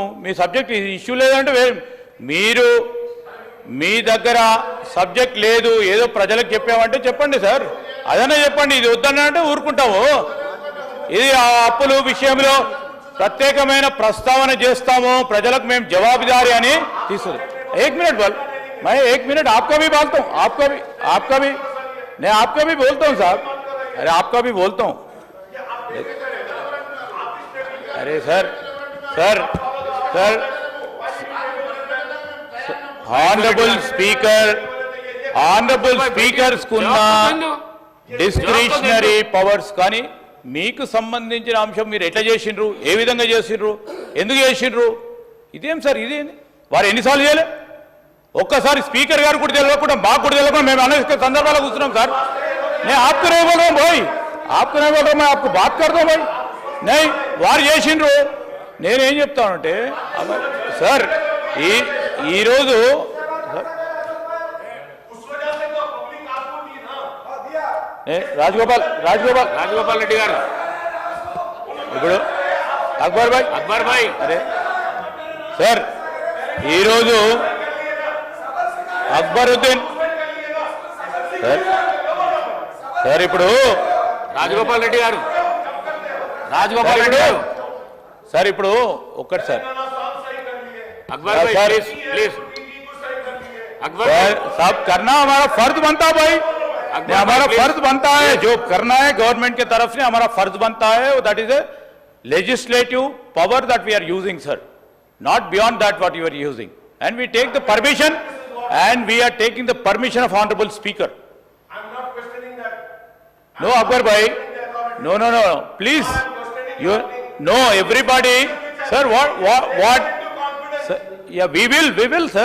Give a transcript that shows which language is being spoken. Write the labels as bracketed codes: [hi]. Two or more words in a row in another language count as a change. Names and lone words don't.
[te] మీ [en] subject issue [te] లేదంటే వేరే మీరు మీ దగ్గర సబ్జెక్ట్ లేదు ఏదో ప్రజలకు చెప్పామంటే చెప్పండి సార్, అదనే చెప్పండి. ఇది వద్దనంటే ఊరుకుంటాము. ఇది ఆ అప్పుల విషయంలో ప్రత్యేకమైన ప్రస్తావన చేస్తాము, ప్రజలకు మేము జవాబుదారీ అని తీసుకుంది. [hi] एक मिनट बोल, मैं 1 मिनट आपका भी बोलता हूँ, आपका भी मैं आपका भी बोलता हूँ साहब, अरे आपका भी बोलता हूँ. अरे सर सर सर [en] honorable speakers [te] కున్న [en] discretionary powers [te] కానీ మీకు సంబంధించిన అంశం మీరు ఎట్లా చేసిండ్రు, ఏ విధంగా చేసిండ్రు, ఎందుకు చేసిండ్రు, ఇదేం సార్, ఇదేంది వారు ఎన్నిసార్లు చేయలే? ఒక్కసారి స్పీకర్ గారు కూడా తెలియకుండా మాకు కూడా తెలియకుండా మేము అనేక సందర్భాల్లో కూర్చున్నాం సార్. [hi] నేను आपको नहीं बोल रहा हूं भाई, आपको नहीं बोल रहा हूं, मैं आपको बात करता हूं भाई. [te] नहीं వారు చేసిండ్రు. నేనేం చెప్తానంటే సార్ ఈరోజు రాజగోపాల్ రెడ్డి గారు ఇప్పుడు అక్బర్ భాయ్ అరే సార్ ఈరోజు అక్బరుద్దీన్ సార్ ఇప్పుడు రాజగోపాల్ రెడ్డి గారు సార్ ఇప్పుడు ఒక్కటి సార్ [hi] अकबर भाई प्लीज अकबर साहब करना हमारा फर्ज बनता है भाई, हमारा फर्ज बनता है जो करना है गवर्नमेंट के तरफ से हमारा फर्ज बनता है. [en] that is a legislative power that we are using sir, not beyond that what you are using, and we take the permission and we are taking the permission of honorable speaker. I'm not questioning that. No Akbar bhai, no please, you no everybody sir, what sir, yeah we will sir,